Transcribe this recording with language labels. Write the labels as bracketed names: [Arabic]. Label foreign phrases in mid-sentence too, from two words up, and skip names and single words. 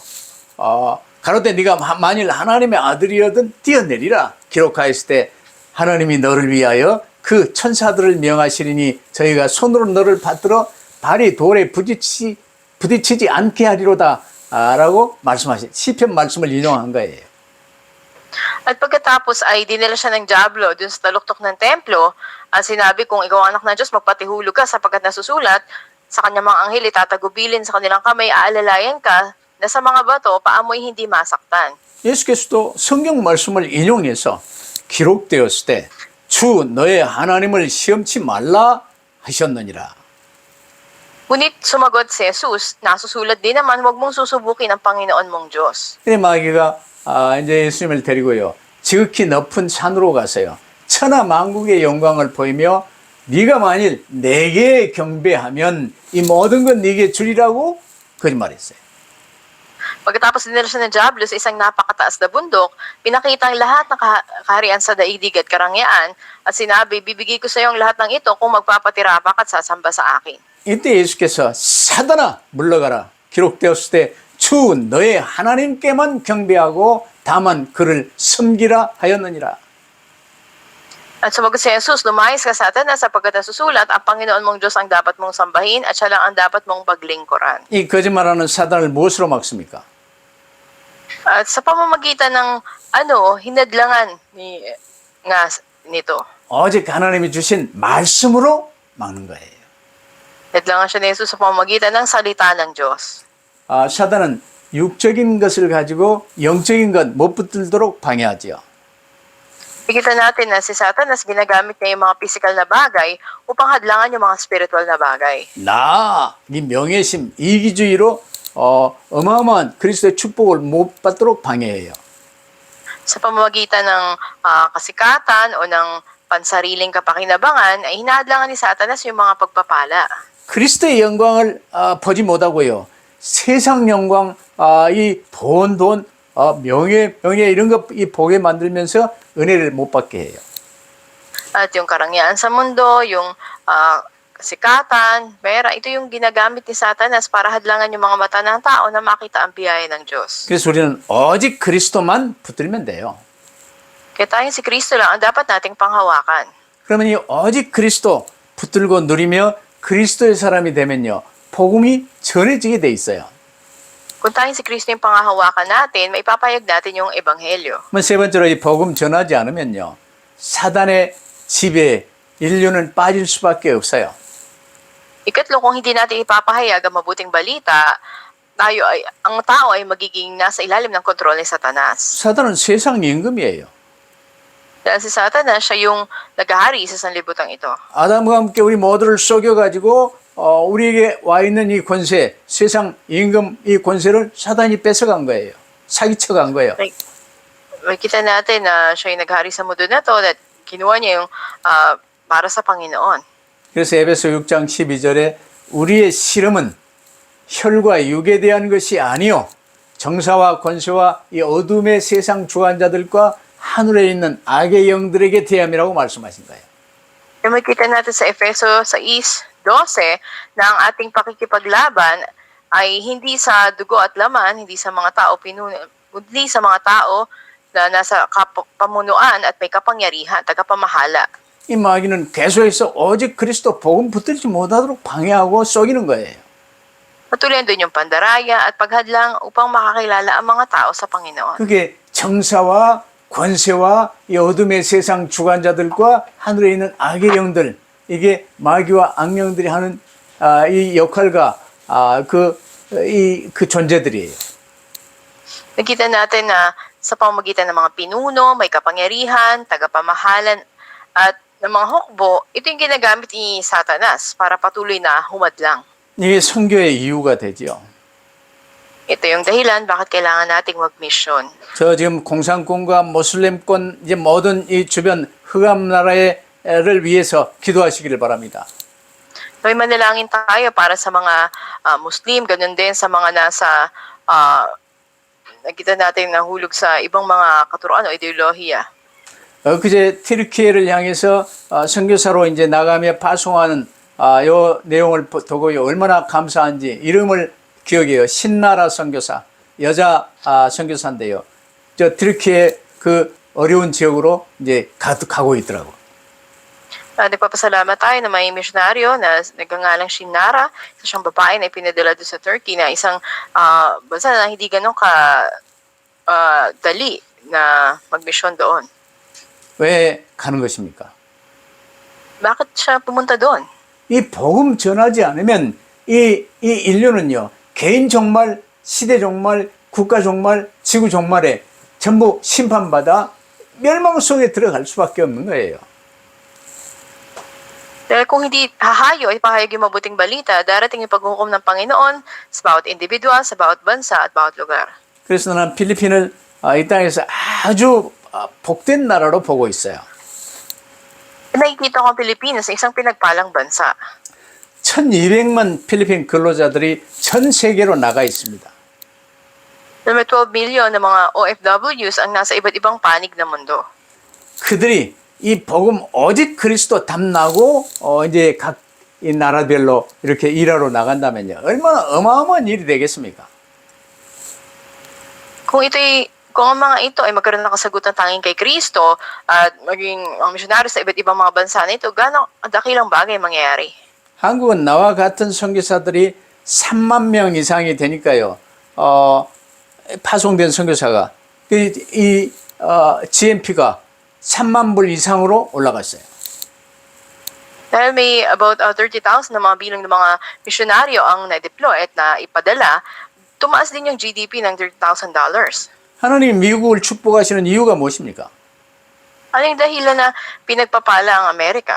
[Korean] 가로되 네가 만일 하나님의 아들이거든 뛰어내리라 기록하였을 때 하나님이 너를 위하여 그 천사들을 명하시리니 저희가 손으로 너를 받들어 발이 돌에 부딪히지 않게 하리로다 라고 말씀하신 시편 말씀을 인용한 거예요. [Filipino] At pagkatapos ay dinala siya ng Diablo dun sa taluktok ng templo at sinabi kung ikaw anak ng Diyos, magpatihulog ka sapagkat nasusulat sa kanyang mga anghel itatagubilin sa kanilang kamay, aalalayan ka na sa mga bato paamoy hindi masaktan. [Korean] 예수께서도 성경 말씀을 인용해서 기록되었을 때 주 너의 하나님을 시험치 말라 하셨느니라. [Filipino] Ngunit sumagot si Jesus, nasusulat din naman, huwag mong susubukin ang Panginoon mong Diyos. [Korean] 근데 마귀가 이제 예수님을 데리고요 지극히 높은 산으로 가서요 천하 만국의 영광을 보이며 네가 만일 내게 경배하면 이 모든 건 네게 주리라고 거짓말했어요. [Filipino] Pagkatapos dinala siya ng Diablo sa isang napakataas na bundok, pinakita ang lahat ng kaharian sa daigdig at karangyaan at sinabi, bibigay ko sa iyo ang lahat ng ito kung magpapatirapak at sasamba sa akin. [Korean] 이때 예수께서 사단아 물러가라 기록되었을 때 주 너의 하나님께만 경배하고 다만 그를 섬기라 하였느니라. [Filipino] At sumagot si Jesus, lumayas ka Satanas sapagkat nasusulat, ang Panginoon mong Diyos ang dapat mong sambahin at siya lang ang dapat mong paglingkuran. [Korean] 이 거짓말하는 사단을 무엇으로 막습니까? [Filipino] At sa pamamagitan ng hinadlangan nito. [Korean] 오직 하나님이 주신 말씀으로 막는 거예요. [Filipino] Hinadlangan siya ni Jesus sa pamamagitan ng salita ng Diyos. [Korean] 사단은 육적인 것을 가지고 영적인 것 못 붙들도록 방해하지요. [Filipino] Nakikita natin na si Satanas ginagamit niya yung mga physical na bagay upang hadlangan yung mga spiritual na bagay. [Korean] 이 명예심, 이기주의로 어마어마한 그리스도의 축복을 못 받도록 방해해요. [Filipino] Sa pamamagitan ng kasikatan o ng pansariling kapakinabangan ay hinahadlangan ni Satanas yung mga pagpapala. [Korean] 그리스도의 영광을 보지 못하고요. 세상 영광, 이 돈, 명예 이런 거 이 보게 만들면서 은혜를 못 받게 해요. [Filipino] At yung karangyaan sa mundo, yung kasikatan, pera, ito yung ginagamit ni Satanas para hadlangan yung mga mata ng tao na makita ang biyaya ng Diyos. [Korean] 그래서 우리는 오직 그리스도만 붙들면 돼요. [Filipino] Kaya tayong si Kristo lang ang dapat nating panghawakan. [Korean] 그러면 이 오직 그리스도 붙들고 누리며 그리스도의 사람이 되면요. 복음이 전해지게 돼 있어요. [Filipino] Kung tayong si Kristo yung panghahawakan natin, maipapayag natin yung ebanghelyo. [Korean] 세 번째로 이 복음 전하지 않으면요. 사단의 지배에 인류는 빠질 수밖에 없어요. [Filipino] Ikatlo, kung hindi natin ipapahayag ang mabuting balita, ang tao ay magiging nasa ilalim ng kontrol ni Satanas. [Korean] 사단은 세상 임금이에요. [Filipino] Dahil si Satanas, siya yung naghahari sa sanlibutan ito. [Korean] 아담과 함께 우리 모두를 속여가지고 우리에게 와 있는 이 권세, 세상 임금 이 권세를 사단이 뺏어간 거예요. 사기쳐간 거예요. [Filipino] Makita natin na siya yung naghari sa mundo na to at kinuha niya yung para sa Panginoon. [Korean] 그래서 에베소 6장 12절에 우리의 실험은 혈과 육에 대한 것이 아니요 정사와 권세와 이 어둠의 세상 주관자들과 하늘에 있는 악의 영들에게 대함이라고 말씀하신 거예요. [Filipino] Makita natin sa Efeso 6:12 na ang ating pakikipaglaban ay hindi sa dugo at laman, hindi sa mga tao kundi sa mga tao na nasa pamunuan at may kapangyarihan, tagapamahala. [Korean] 이 마귀는 계속해서 오직 그리스도 복음 붙들지 못하도록 방해하고 속이는 거예요. [Filipino] Patuloy doon yung pandaraya at paghadlang upang makakilala ang mga tao sa Panginoon. [Korean] 그게 정사와 권세와 이 어둠의 세상 주관자들과 하늘에 있는 악의 영들, 이게 마귀와 악령들이 하는 이 역할과 그 존재들이에요. [Filipino] Nakita natin na sa pamamagitan ng mga pinuno, may kapangyarihan, tagapamahalan, at ng mga hukbo, ito yung ginagamit ni Satanas para patuloy na humadlang. [Korean] 이게 선교의 이유가 되죠. [Filipino] Ito yung dahilan bakit kailangan nating mag-mission. [Korean] 저 지금 공산권과 모슬렘권 이제 모든 이 주변 흑암 나라를 위해서 기도하시기를 바랍니다. [Filipino] May manalangin tayo para sa mga Muslim, ganun din sa mga nasa nakita natin nahulog sa ibang mga katuruan o ideolohiya. [Korean] 그제 튀르키예를 향해서 선교사로 이제 나가며 파송하는 요 내용을 보고요 얼마나 감사한지 이름을 기억해요. 신나라 선교사 여자 선교사인데요. 저 튀르키예 그 어려운 지역으로 이제 가고 있더라고. [Filipino] Nagpapasalamat tayo na may misyonaryo na nagngangalang Shinara, isa siyang babae na ipinadala doon sa Turkey na isang bansa na hindi ganun dali na magmisyon doon. [Korean] 왜 가는 것입니까? [Filipino] Bakit siya pumunta doon? [Korean] 이 복음 전하지 않으면 이 인류는요 개인 종말, 시대 종말, 국가 종말, 지구 종말에 전부 심판받아 멸망 속에 들어갈 수밖에 없는 거예요. [Filipino] Dahil kung hindi hahayo, ipahayag yung mabuting balita, darating yung paghukom ng Panginoon sa bawat individual, sa bawat bansa at bawat lugar. [Korean] 그래서 나는 필리핀을 이 땅에서 아주 복된 나라로 보고 있어요. [Filipino] Nakikita ko ang Pilipinas sa isang pinagpalang bansa. [Korean] 1200만 필리핀 근로자들이 전 세계로 나가 있습니다. [Filipino] na may 12 million na mga OFWs ang nasa iba't ibang panig ng mundo. [Korean] 그들이 이 복음 오직 그리스도 담나고 이제 각 이 나라별로 이렇게 일하러 나간다면요. 얼마나 어마어마한 일이 되겠습니까? [Filipino] Kung ang mga ito ay magkaroon ng kasagutan tanging kay Kristo at maging misyonaryo sa iba't ibang mga bansa na ito, gano'ng dakilang bagay mangyayari. [Korean] 한국은 나와 같은 선교사들이 3만 명 이상이 되니까요. 파송된 선교사가 GNP가 3만 불 이상으로 올라갔어요. [Filipino] Dahil may about 30,000 na mga bilang ng mga misyonaryo ang na-deploy at na ipadala, tumaas din yung GDP ng $30,000. [Korean] 하나님 미국을 축복하시는 이유가 무엇입니까? [Filipino] Ano yung dahilan na pinagpapala ang Amerika?